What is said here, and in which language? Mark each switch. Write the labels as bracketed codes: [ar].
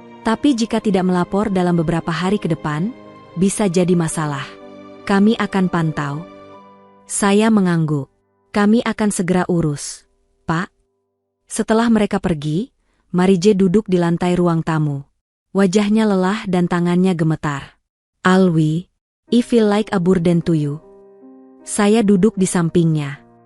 [id] Tapi jika tidak melapor dalam beberapa hari ke depan, bisa jadi masalah. Kami akan pantau. Saya mengangguk. Kami akan segera urus, Pak. Setelah mereka pergi, Marie-J duduk di lantai ruang tamu. Wajahnya lelah dan tangannya gemetar. [en] Alwi, I feel like a burden to you. [id] Saya duduk di sampingnya.